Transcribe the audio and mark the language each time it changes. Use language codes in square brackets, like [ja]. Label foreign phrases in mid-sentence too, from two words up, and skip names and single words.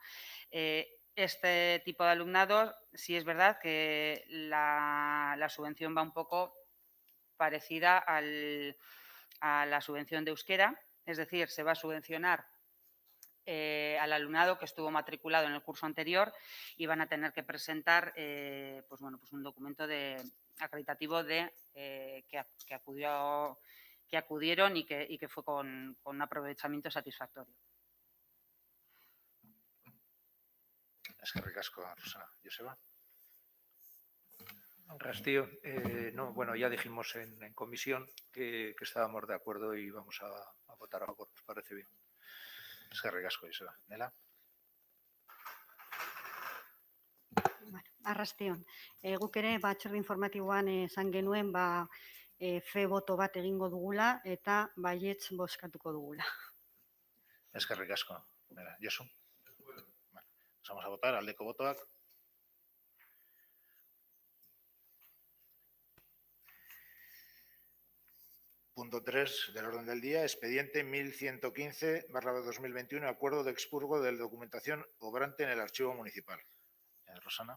[es] Este tipo de alumnado, sí es verdad que la subvención va un poco parecida a la subvención de euskera, es decir, se va a subvencionar al alumnado que estuvo matriculado en el curso anterior y van a tener que presentar pues bueno, pues un documento acreditativo de que acudieron y que fue con un aprovechamiento satisfactorio. [eu] Eskerrik asko, Rosana. ¿Joseba? Rastío, [es] no, bueno, ya dijimos en comisión que estábamos de acuerdo y vamos a votar a favor, nos parece bien. [eu] Eskerrik asko, Joseba. ¿Nela? Bueno, arrastion. Guk ere batzorde informatiboan esan genuen fe boto bat egingo dugula eta baietz bozkatuko dugula. Eskerrik asko. Nela, Josu? [es] Vamos a votar. [eu] Aldeko botoak. [es] Punto 3 del orden del día, expediente 1115/2021, acuerdo de expurgo de documentación obrante en el archivo municipal. Rosana.